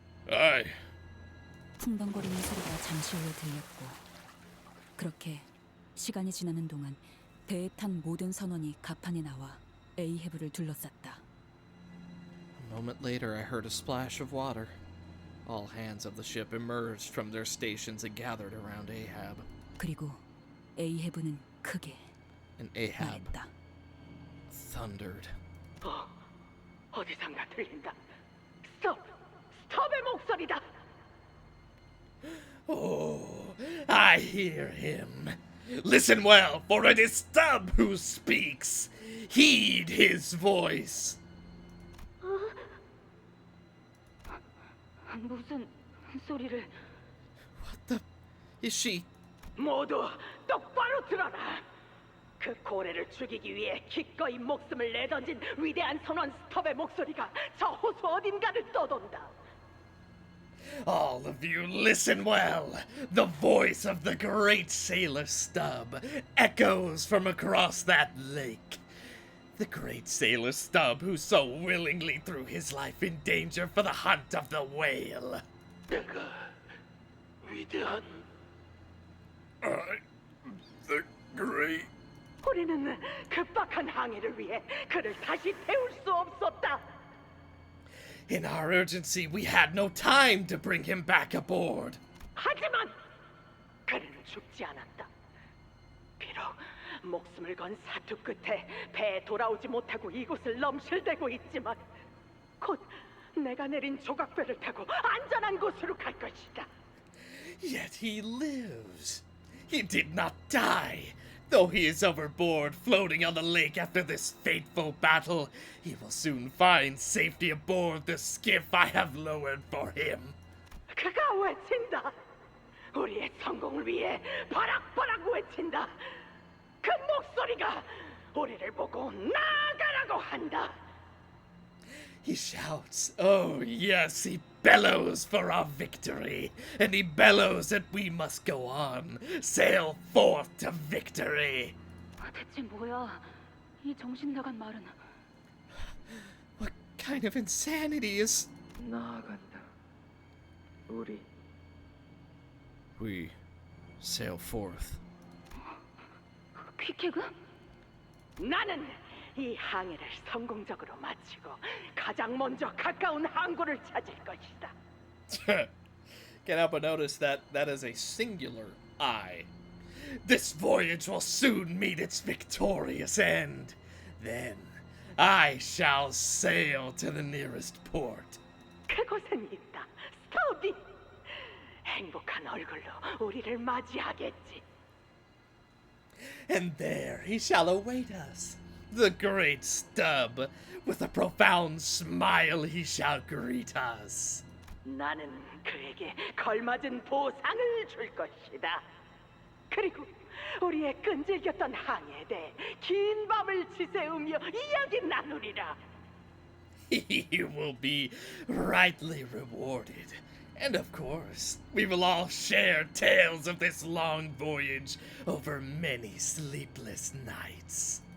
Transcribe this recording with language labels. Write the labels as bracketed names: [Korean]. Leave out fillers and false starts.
[English] Aye. [Korean] 풍덩거리는 소리가 잠시 후에 들렸고, 그렇게 시간이 지나는 동안 배에 탄 모든 선원이 갑판에 나와 에이헤브를 둘러쌌다. [English] A moment later, I heard a splash of water. All hands of the ship emerged from their stations and gathered around Ahab. [Korean] 그리고 에이헤브는 크게 [English] And Ahab [Korean] 말했다. [English] thundered. [Korean] 어디선가 들린다. 스톱의 목소리다. [English] Oh, I hear him. Listen well, for it is Stubb who speaks. Heed his voice. [Korean] 무슨 소리를? [English] What the? Is she? [Korean] 모두 똑바로 들어라. 그 고래를 죽이기 위해 기꺼이 목숨을 내던진 위대한 선원 스톱의 목소리가 저 호수 어딘가를 떠돈다. [English] All of you listen well. The voice of the great sailor Stubb echoes from across that lake. The great sailor Stubb who so willingly threw his life in danger for the hunt of the whale. [Korean] 내가 위대한 [English] The great. [Korean] 우리는 급박한 항해를 위해 그를 다시 태울 수 없었다. [English] In our urgency, we had no time to bring him back aboard. [Korean] 하지만 그는 죽지 않았다. 비록 목숨을 건 사투 끝에 배에 돌아오지 못하고 이곳을 넘실대고 있지만 곧 내가 내린 조각배를 타고 안전한 곳으로 갈 것이다. [English] Yet he lives. He did not die. Though he is overboard, floating on the lake after this fateful battle, he will soon find safety aboard the skiff I have lowered for him. [Korean] 그가 외친다. 우리의 성공을 위해 바락바락 외친다. 그 목소리가 우리를 보고 나아가라고 한다. [English] He shouts, oh yes, he bellows for our victory, and he bellows that we must go on, sail forth to victory. [Korean] 대체 뭐야? 이 정신 나간 말은. [English] What kind of insanity is... [Korean] 나아간다. 우리 [English] We sail forth. [Korean] 퀴케그? 나는 이 항해를 성공적으로 마치고 가장 먼저 가까운 항구를 찾을 것이다. [English] Can't help but notice that that is a singular I. This voyage will soon meet its victorious end. Then I shall sail to the nearest port. [Korean] 그곳엔 있다. 스토비. 행복한 얼굴로 우리를 맞이하겠지. [English] And there he shall await us. The great Stub. With a profound smile he shall greet us. [Korean] 나는 그에게 걸맞은 보상을 줄 것이다. 그리고 우리의 끈질겼던 항해에 대해 긴 밤을 지새우며 이야기 나누리라. [English] He will be rightly rewarded. And of course, we will all share tales of this long voyage over many sleepless nights.